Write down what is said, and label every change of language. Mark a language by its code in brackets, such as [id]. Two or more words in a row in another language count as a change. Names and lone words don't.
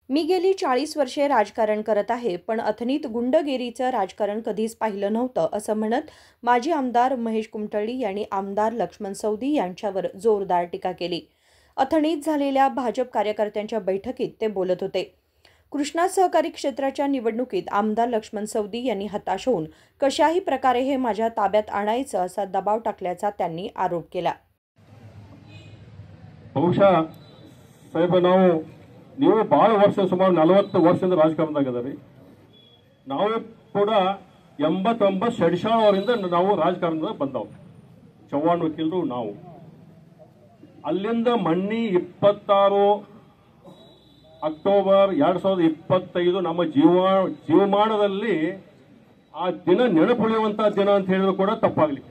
[mr] मी गेली 40 वर्षे राजकारण करत आहे, पण अथनीत गुंडगिरीचं राजकारण कधीच पाहिलं नव्हतं, असं म्हणत माजी आमदार महेश कुमठळ्ळी यांनी आमदार लक्ष्मण सवदी यांच्यावर जोरदार टीका केली. अथणीत झालेल्या भाजप कार्यकर्त्यांच्या बैठकीत ते बोलत होते. कृष्णा सहकारी क्षेत्राच्या निवडणुकीत आमदार लक्ष्मण सवदी यांनी हताश होऊन कशाही प्रकारे हे माझ्या ताब्यात आणायचं असा दबाव टाकल्याचा त्यांनी आरोप केला. [kn] ಬಹುಶಃ ಸಾಹೇಬ ನೀವು ಬಹಳ ವರ್ಷ ಸುಮಾರು 40 ವರ್ಷದಿಂದ ರಾಜಕಾರಣದಾಗಿದ್ದಾರೆ. ನಾವು ಕೂಡ 89 ಶಡಿಶಾಳವರಿಂದ ನಾವು ರಾಜಕಾರಣದ ಬಂದವು. ಚವ್ಹಾಣ್ ವಕೀಲರು ನಾವು ಅಲ್ಲಿಂದ ಮಣ್ಣಿ 26 ಅಕ್ಟೋಬರ್ 2025 ನಮ್ಮ ಜೀವಮಾನದಲ್ಲಿ ಆ ದಿನ ನೆನಪುಳಿಯುವಂತಹ ದಿನ ಅಂತ ಹೇಳಿದ್ರು ಕೂಡ ತಪ್ಪಾಗಲಿಕ್ಕಿಲ್ಲ.